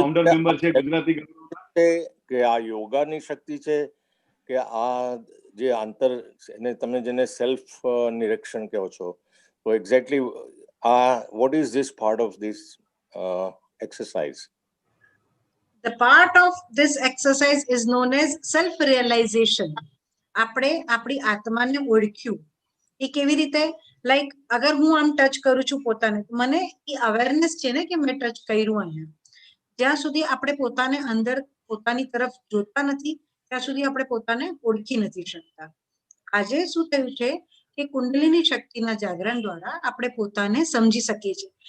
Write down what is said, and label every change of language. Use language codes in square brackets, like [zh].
[gu] Founder member છે ગુજરાતી કે આ યોગાની શક્તિ છે કે આ જે આંતર એને તમે જેને સેલ્ફ નિરીક્ષણ કહો છો, તો એક્ઝેક્ટલી આ [en] What is this part of this exercise? The part of this exercise is known as self realization. [gu] આપણે આપણી આત્માને ઓળખ્યું. એ કેવી રીતે? લાઈક અગર હું આમ ટચ કરું છું પોતાને, મને એ અવેરનેસ છે ને કે મેં ટચ કર્યું અહીંયા. જ્યાં સુધી આપણે પોતાને અંદર પોતાની તરફ જોતા નથી ત્યાં સુધી આપણે પોતાને ઓળખી નથી શકતા. આજે શું થયું છે કે કુંડલીની શક્તિના જાગરણ દ્વારા આપણે પોતાને સમજી શકીએ છીએ.